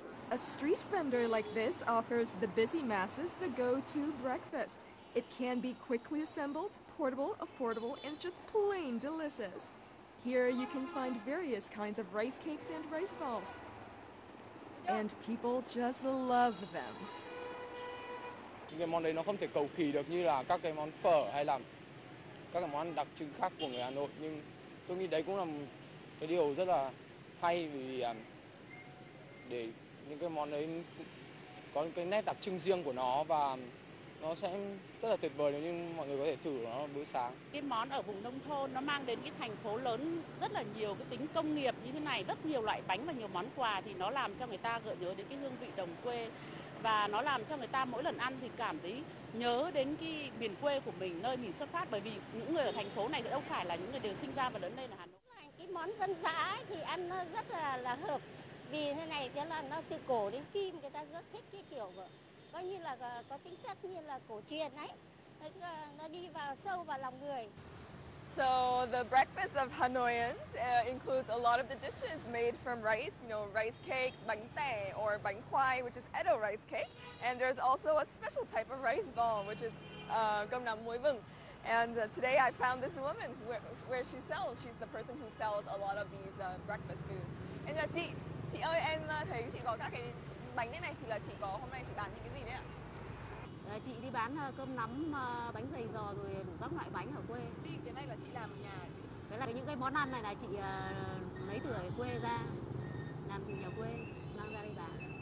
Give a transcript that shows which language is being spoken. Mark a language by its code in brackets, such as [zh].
[en] A street vendor like this offers the busy masses the go-to breakfast. It can be quickly assembled, portable, affordable, and just plain delicious. Here you can find various kinds of rice cakes and rice balls. And people just love them. [vi] Cái món đấy nó không thể cầu kỳ được như là các cái món phở hay là các cái món đặc trưng khác của người Hà Nội, nhưng tôi nghĩ đấy cũng là một cái điều rất là hay, vì để những cái món đấy có những cái nét đặc trưng riêng của nó và nó sẽ rất là tuyệt vời nếu như mọi người có thể thử nó bữa sáng. Cái món ở vùng nông thôn nó mang đến cái thành phố lớn rất là nhiều cái tính công nghiệp như thế này, rất nhiều loại bánh và nhiều món quà, thì nó làm cho người ta gợi nhớ đến cái hương vị đồng quê, và nó làm cho người ta mỗi lần ăn thì cảm thấy nhớ đến cái miền quê của mình, nơi mình xuất phát, bởi vì những người ở thành phố này đâu phải là những người đều sinh ra và lớn lên ở Hà Nội. Cái món dân dã ấy thì ăn nó rất là hợp, vì thế này thế là nó từ cổ đến kim, người ta rất thích cái kiểu coi như là có tính chất như là cổ truyền ấy, nó đi vào sâu vào lòng người. [en] So the breakfast of Hanoians includes a lot of the dishes made from rice, rice cakes, bánh tẻ, or bánh khoai, which is Edo rice cake. And there's also a special type of rice ball, which is cơm nắm muối vừng. And today I found this woman where she sells. She's the person who sells a lot of these breakfast foods. [vi] And chị ơi, em thấy chị có các cái bánh thế này, thì là chị có hôm nay chị bán những cái gì đấy ạ? Chị đi bán cơm nắm, bánh dày giò, rồi đủ các loại bánh ở quê. Cái này là chị làm ở nhà hả chị? Cái là những cái món ăn này là chị lấy từ ở quê ra, làm từ nhà quê, mang ra đây bán.